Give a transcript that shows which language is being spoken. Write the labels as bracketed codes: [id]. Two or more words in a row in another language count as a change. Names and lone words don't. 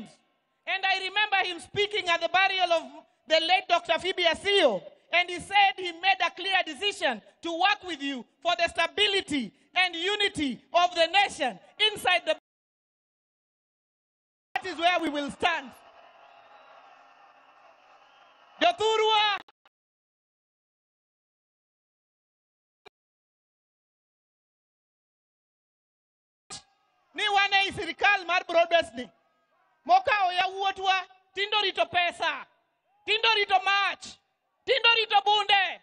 [en] And I remember him speaking at the burial of the late Dr. Phoebe Asio, and he said he made a clear decision to work with you for the stability and unity of the nation inside the. That is where we will stand. [luo] Jothurwa. Ni wane sirikal mar broadbased ni. Moka oya wuotwa, tindo rito pesa, tindo rito mach, tindo rito bunde.